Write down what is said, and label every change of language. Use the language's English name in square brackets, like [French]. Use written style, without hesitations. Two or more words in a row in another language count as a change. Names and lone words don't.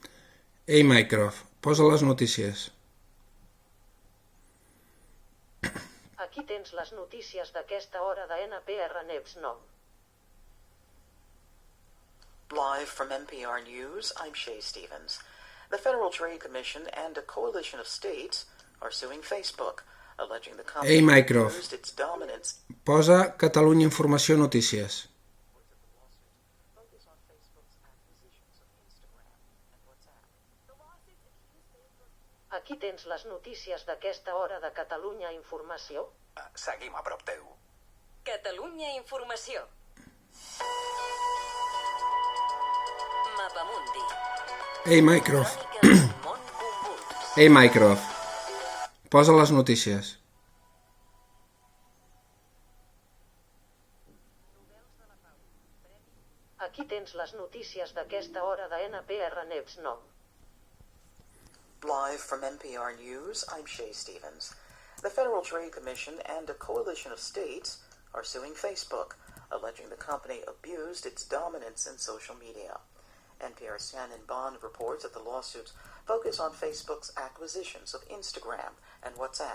[Catalan] Ei, Mycroft, posa les notícies. Aquí tens les notícies d'aquesta hora de NPR News 9. [English] Live from NPR News, I'm Shay Stevens. The Federal Trade Commission and a coalition of states are suing Facebook, alleging the company [Catalan] Ei, Mycroft, [English] used its dominance. [Catalan] posa Catalunya Informació Notícies. Aquí tens les notícies d'aquesta hora de Catalunya Informació. Seguim a prop teu. Catalunya Informació. Mapamundi. Ei, Mycroft, Cròniques d'un món convuls. ei, Mycroft, posa les notícies. Aquí tens les notícies d'aquesta hora de NPR News 9. [English] Live from NPR News, I'm Shay Stevens. The Federal Trade Commission and a coalition of states are suing Facebook, alleging the company abused its dominance in social media. NPR's Shannon Bond reports that the lawsuits focus on Facebook's acquisitions of Instagram and WhatsApp.